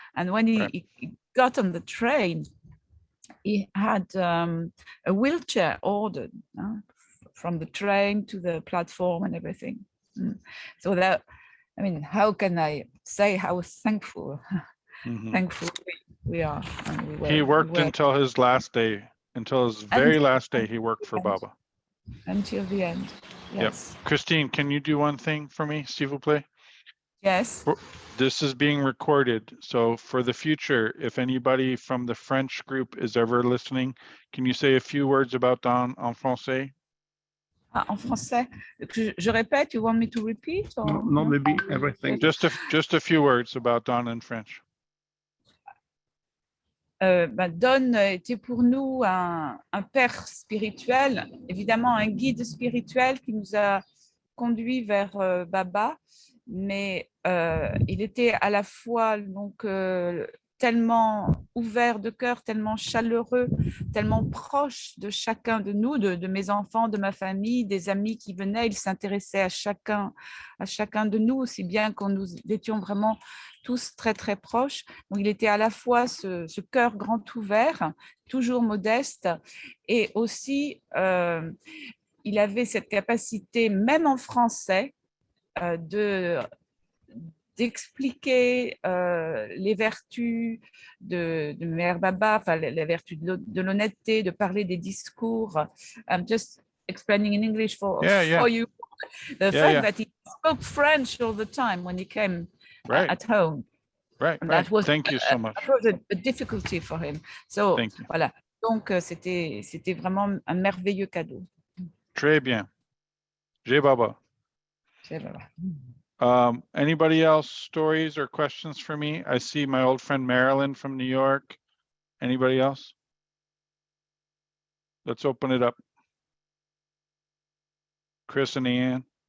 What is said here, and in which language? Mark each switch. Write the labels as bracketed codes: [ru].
[en] And when he got on the train, he had a wheelchair ordered from the train to the platform and everything. So that, I mean, how can I say how thankful we are? And He worked until his last day, until his very last day. He worked for Baba until the end. Yes. Yep. Christine, can you do one thing for me, [fr] s'il vous plaît? [en] Yes. This is being recorded, so for the future, if anybody from the French group is ever listening, can you say a few words about Don [fr] en français? En français. Je répète, [en] you want me to repeat? Or? Not maybe everything. Just a few words about Don in French. [fr] Don était pour nous un père spirituel, évidemment un guide spirituel qui nous a conduits vers Baba, mais il était à la fois donc tellement ouvert de cœur, tellement chaleureux, tellement proche de chacun de nous, de mes enfants, de ma famille, des amis qui venaient. Il s'intéressait à chacun de nous, aussi bien qu'on nous étions vraiment tous très, très proches. Donc, il était à la fois ce cœur grand ouvert, toujours modeste, et aussi, il avait cette capacité, même en français, d'expliquer les vertus de Mère Baba, enfin les vertus de l'honnêteté, de parler des discours. [en] I'm just explaining in English for you. The fact that he spoke French all the time when he came at home. Right. That was, Thank you so much. That was a difficulty for him. So voilà. [fr] Donc c'était vraiment un merveilleux cadeau. Très bien. Jai Baba. Jai Baba. [en] Anybody else stories or questions for me? I see my old friend Marilyn from New York. Anybody else? Let's open it up. Chris and Ian.